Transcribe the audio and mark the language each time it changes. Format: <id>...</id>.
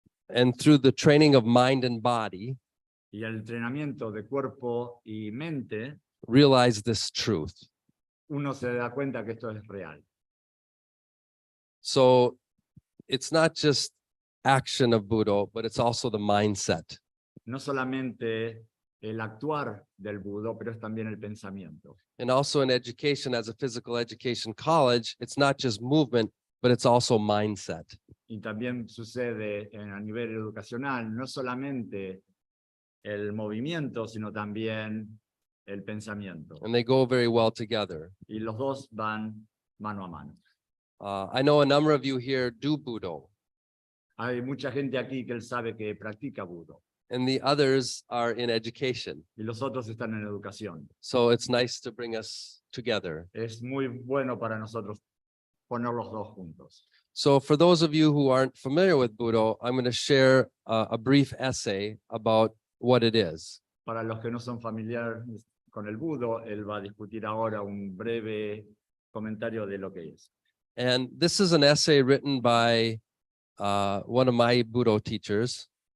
<en>And through the training of mind and body,</en> <es>Y el entrenamiento de cuerpo y mente,</es> <en>realize this truth.</en> <es>uno se da cuenta que esto es real.</es> <en>So it's not just action of Budo, but it's also the mindset.</en> <es>No solamente el actuar del budo, pero es también el pensamiento.</es> <en>And also in education, as a physical education college, it's not just movement, but it's also mindset.</en> <es>Y también sucede a nivel educacional, no solamente el movimiento, sino también el pensamiento.</es> <en>And they go very well together.</en> <es>Y los dos van mano a mano.</es> <en>I know a number of you here do Budo,</en> <es>Hay mucha gente aquí que él sabe que practica budo</es> <en>and the others are in education.</en> <es>y los otros están en educación.</es> <en>So it's nice to bring us together.</en> <es>Es muy bueno para nosotros poner los dos juntos.</es> <en>So for those of you who aren't familiar with Budo, I'm going to share a brief essay about what it is.</en> <es>Para los que no son familiares con el budo, él va a discutir ahora un breve comentario de lo que es.</es> <en>And this is an essay written by one of my Budo teachers.</en>